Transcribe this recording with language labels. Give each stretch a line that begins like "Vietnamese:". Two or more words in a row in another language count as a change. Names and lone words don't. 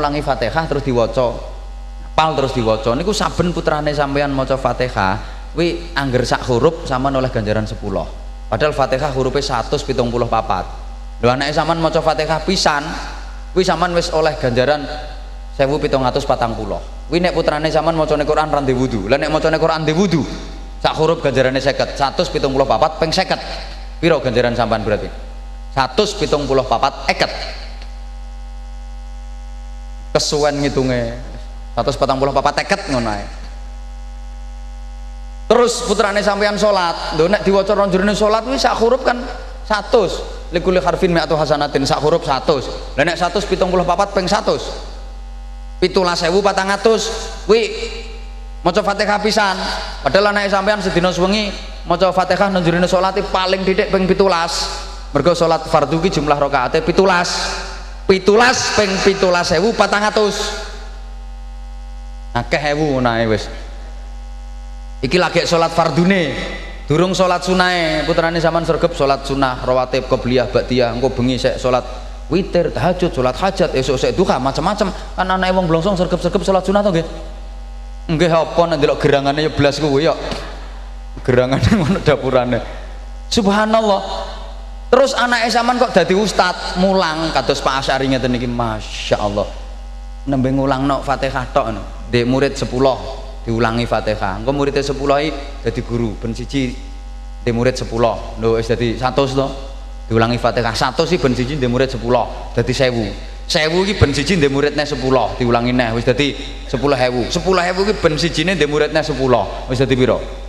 Javanese: ulangi Fatihah terus diwaca apal terus diwaca niku saben putrane sampean maca Fatihah kuwi angger sak huruf sampean oleh ganjaran 10 padahal Fatihah hurufnya 174 lho anake sampean maca Fatihah pisan kuwi sampean wis oleh ganjaran 1740 kuwi nek putrane sampean macane Quran ra ndek wudu lha nek macane Quran ndek wudu sak huruf ganjarane 50 174 ping 50 piro ganjaran sampean berarti 174 eket kesuwen ngitunge 144 eket ngono ae terus putrane sampean salat lho nek diwaca ronjrone salat kuwi sak huruf kan 100
Arabic: لكل حرف مائة حسنة
Javanese: sak huruf 100 lha nek 174 ping 100 17.400 kuwi maca Fatihah pisan padahal anake sampean sedina suwengi maca Fatihah ronjrone salat paling titik ping 17 mergo salat fardhu ki jumlah rakaate 17 ping 17.400 akeh ewu nae wis iki lagi sholat fardune durung sholat sunahe putrane sampean sregep sholat sunah rawatib qobliyah ba'diyah engko bengi sik sholat witir tahajud sholat hajat esuk sik duha macam-macam kan anake wong blongsong sregep-sregep sholat sunah to nggih nggih apa nek ndelok gerangane ya blas kuwi ya gerangane ngono dapurane subhanallah terus anake sampean kok dadi ustad mulang kados Pak Asy'ari ngeten iki masyaallah nembe ngulangno Fatihah tok ngono ndek murid 10 diulangi Fatihah engko muridnya 10 iki dadi guru ben siji ndek murid 10 lho wis dadi 100 to diulangi Fatihah 100 iki ben siji ndek murid 10 dadi 1000 iki ben siji ndek muridne 10 diulangi neh wis dadi 10.000 iki ben sijine ndek muridne 10 wis dadi piro